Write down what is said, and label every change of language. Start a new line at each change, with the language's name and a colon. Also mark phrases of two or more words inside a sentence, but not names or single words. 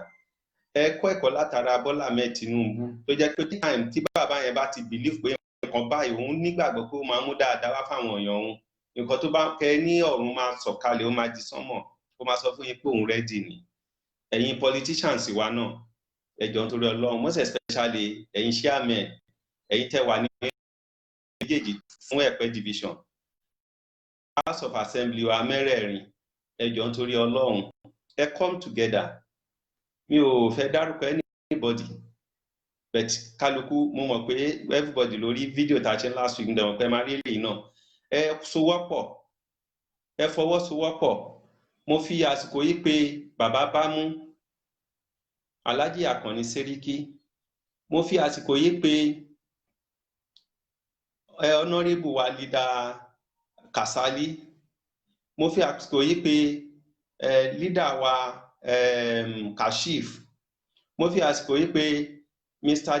Yoruba: Ẹ kọ́ ẹ̀kọ́ látara Bọ́lá Ahmed Tinubu tó jẹ́ pé time tí bàbá yẹn bá ti believe pé nǹkan báyìí òun nígbàgbọ́ pé ó máa mú dáadáa wá fáwọn èèyàn òun, nǹkan tó bá kẹ ní ọ̀run máa sọ̀kalẹ̀, ó máa di sánmọ̀, ó máa sọ fún yín pé òun ready ni. Ẹ̀yin politicians wa náà ẹ jọ̀ọ́ nítorí Ọlọ́run,
English: most especially
Yoruba: ẹ̀yin chairman, ẹ̀yin tẹ́ wà ní méjèèjì fún Ẹ̀pẹ́ division, House of Assembly wa mẹ́rẹ̀ẹ̀rin, ẹ jọ̀ọ́ nítorí Ọlọ́run ẹ
English: come together.
Yoruba: Mi ò fẹ́ dárúkọ
English: anybody but
Yoruba: kálukú, mo mọ̀ pé everybody lórí fídíò tá a ṣe
English: last week
Yoruba: ǹdẹ̀wọ̀n pé máa rí èyí náà. Ẹ sowọ́pọ̀, ẹ fọwọ́sowọ́pọ̀. Mo fi àsìkò yìí pé bàbá Bámú, Alhaji Àkànní Sẹ́ríkí, mo fi àsìkò yìí pé honorable wa leader Kasali, mo fi àsìkò yìí pé leader wa Kashif, mo fi àsìkò yìí pé Mr.